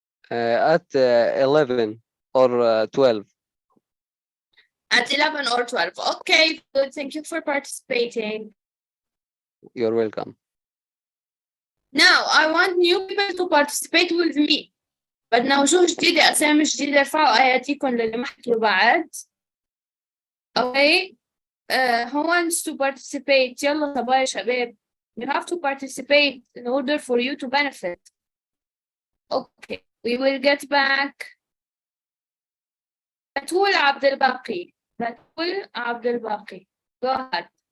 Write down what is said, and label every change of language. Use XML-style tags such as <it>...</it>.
<en>At 11 or 12. At 11 or 12. Okay, good. Thank you for participating. You're welcome. Now, I want new people to participate with me.</en> <ar>بدنا وجوه جديدة، أسامي جديدة، ارفعوا أياديكم للي ما حكوا بعد.</ar> <en>Okay. Who wants to participate?</en> <ar>يلا صبايا يا شباب.</ar> <en>You have to participate in order for you to benefit. Okay, we will get back Batul Abdul Baqi. Batul Abdul Baqi. Go ahead.</en>